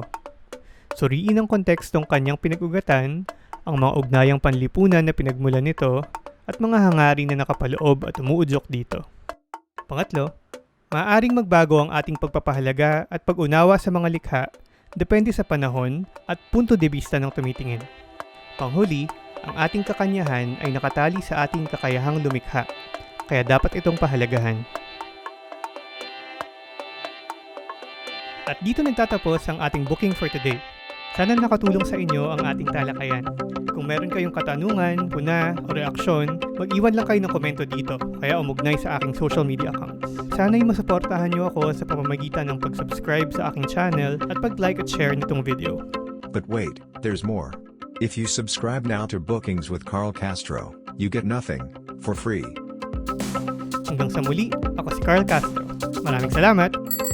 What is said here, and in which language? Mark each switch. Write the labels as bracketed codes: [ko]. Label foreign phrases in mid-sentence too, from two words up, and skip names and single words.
[tl] Suriin ang kontekstong kanyang pinag-ugatan, ang mga ugnayang panlipunan na pinagmulan nito, at mga hangarin na nakapaloob at umuudyok dito. Pangatlo, maaaring magbago ang ating pagpapahalaga at pag-unawa sa mga likha depende sa panahon at [es] punto de vista [tl] ng tumitingin. Panghuli, ang ating kakanyahan ay nakatali sa ating kakayahang lumikha, kaya dapat itong pahalagahan. At dito nagtatapos ang ating [en] booking for today. [tl] Sana nakatulong sa inyo ang ating talakayan. Kung meron kayong katanungan, puna, o reaksyon, mag-iwan lang kayo ng komento dito, kaya umugnay sa aking [en] social media accounts. [tl] Sana'y masuportahan niyo ako sa pamamagitan ng pag-subscribe sa aking channel at pag-like at share nitong video. [en] But wait, there's more. If you subscribe now to Bookings with Carl Castro, you get nothing for free. [tl] Hanggang sa muli, ako si Carl Castro. Maraming salamat!